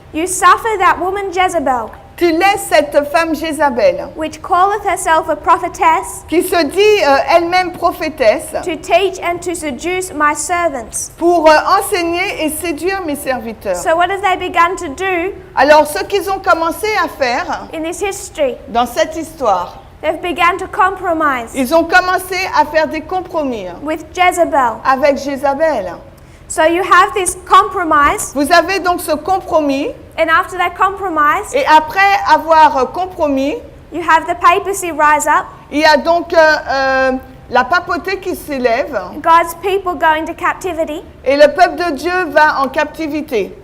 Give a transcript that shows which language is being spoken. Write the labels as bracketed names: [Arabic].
[English] You suffer that woman Jezebel, [French] Tu laisses cette femme Jézabel, [English] which calleth herself a prophetess, [French] qui se dit elle-même prophétesse, [English] to teach and to seduce my servants. [French] pour enseigner et séduire mes serviteurs. [English] So what have they begun to do [French] Alors, ce qu'ils ont commencé à faire [English] in this history? [French] dans cette histoire, [English] They've begun to compromise [French] ils ont commencé à faire des compromis [English] with Jezebel. [French] avec Jézabel. [English] So you have this compromise, [French] Vous avez donc ce compromis, [English] and after that compromise, [French] et après avoir compromis, [English] you have the papacy rise up, [French] il y a donc la papauté qui s'élève, [English] God's people go into captivity [French] et le peuple de Dieu va en captivité